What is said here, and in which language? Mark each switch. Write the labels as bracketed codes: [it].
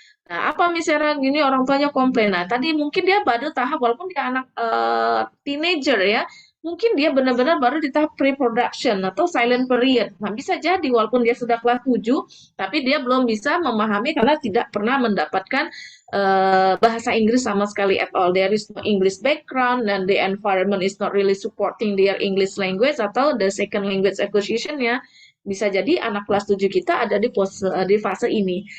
[id] Nah, apa misalnya gini orang tuanya komplain. Nah, tadi mungkin dia baru tahap walaupun dia anak teenager ya, mungkin dia benar-benar baru di tahap pre-production atau silent period. Nah, bisa jadi walaupun dia sudah kelas 7, tapi dia belum bisa memahami karena tidak pernah mendapatkan bahasa Inggris sama sekali [en] at all. There is no English background and the environment is not really supporting their English language [id] atau [en] the second language acquisition ya. [id] Bisa jadi anak kelas 7 kita ada di fase ini.